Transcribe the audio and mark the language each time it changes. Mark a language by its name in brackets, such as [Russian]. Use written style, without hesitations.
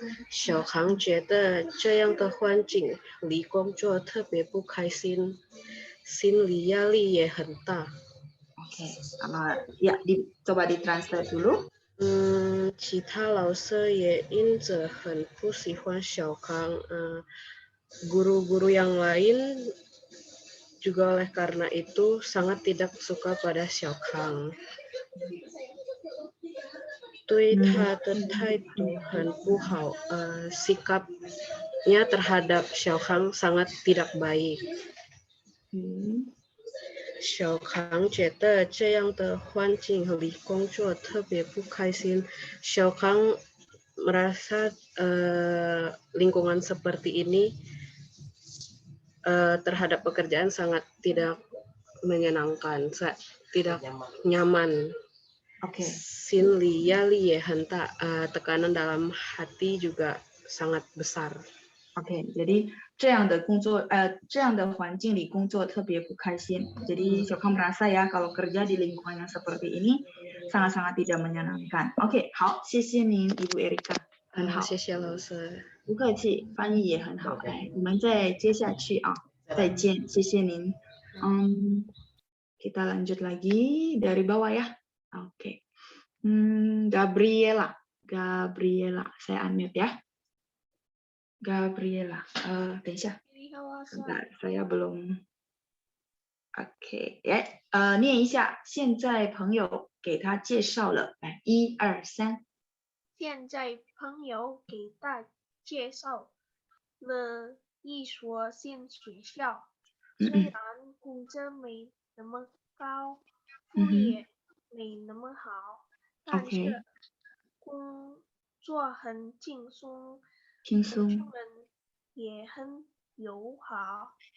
[Chinese] 小康觉得这样的环境离工作特别不开心，心理压力也很大。 [Indonesian] Oke, ya, coba ditranslate dulu. [Chinese] 其他老师也因此很不喜欢小康。 [Indonesian] guru-guru yang lain juga oleh karena itu sangat tidak suka pada Xiao Kang. [Chinese] 对他的态度很不好， [Indonesian] sikapnya terhadap Xiao Kang sangat tidak baik. [Chinese] 小康觉得这样的环境离工作特别不开心。 [Indonesian] 小康merasa lingkungan seperti ini terhadap pekerjaan sangat tidak menyenangkan, tidak nyaman. [Chinese] 心理压力也很大， [Indonesian] tekanan dalam hati juga sangat besar. [Chinese] Jadi 这样的环境里工作特别不开心。 [Indonesian] Jadi Xiao Kang merasa ya kalau kerja di lingkungan yang seperti ini sangat-sangat tidak menyenangkan. [Chinese] Oke, 好，谢谢您，Ibu Erika， 很好。谢谢老师。不客气，翻译也很好。来，我们再接下去啊，再见，谢谢您。 [Indonesian] Kita lanjut lagi dari bawah ya. Oke. Gabriela, saya unmute ya. Gabriela, [Chinese] 等一下， [Indonesian] saya belum. [Chinese] Oke, 念一下。现在朋友给他介绍了，来，1、2、3。现在朋友给他介绍了一所新学校，虽然工资没那么高，福利也没那么好，但是工作很轻松，同事们也很友好。